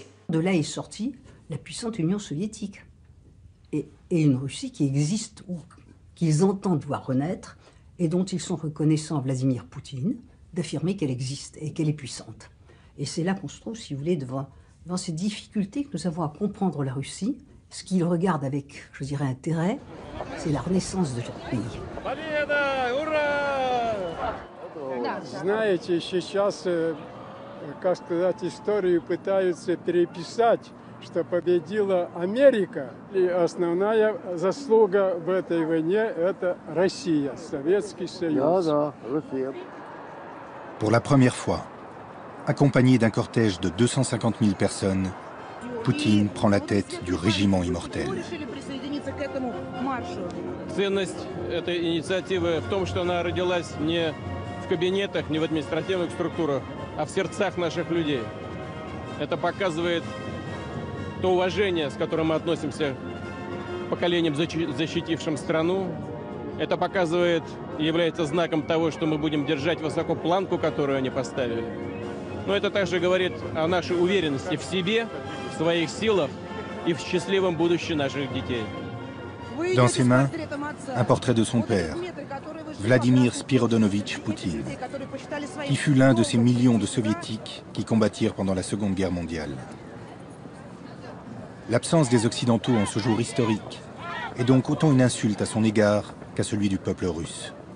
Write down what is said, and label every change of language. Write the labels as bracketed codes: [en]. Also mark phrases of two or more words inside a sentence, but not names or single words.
[fr] De là est sortie la puissante Union soviétique, et une Russie qui existe, ou qu'ils entendent voir renaître, et dont ils sont reconnaissants, Vladimir Poutine, d'affirmer qu'elle existe et qu'elle est puissante. Et c'est là qu'on se trouve, si vous voulez, devant ces difficultés que nous avons à comprendre la Russie. Ce qu'ils regardent avec, je dirais, intérêt, c'est la renaissance de leur pays. [ru] Знаете, сейчас, как сказать, историю пытаются переписать, что победила Америка. И основная заслуга в этой войне – это Россия, Советский Союз. Да, Россия. [fr] Pour la première fois, accompagné d'un cortège de 250 000 personnes, Poutine prend la tête du régiment immortel. [ru] Ценность этой инициативы в том, что она родилась не в кабинетах, не в административных структурах, а в сердцах наших людей. Это показывает то уважение, с которым мы относимся к поколениям, защитившим страну. Это показывает и является знаком того, что мы будем держать высоко планку, которую они поставили. Но это также говорит о нашей уверенности в себе, в своих силах и в счастливом будущем наших детей. [fr] Dans ses mains, un portrait de son père, Vladimir Spiridonovitch Poutine, qui fut l'un de ces millions de soviétiques qui combattirent pendant la Seconde Guerre mondiale. L'absence des Occidentaux en ce jour historique est donc autant une insulte à son égard qu'à celui du peuple russe.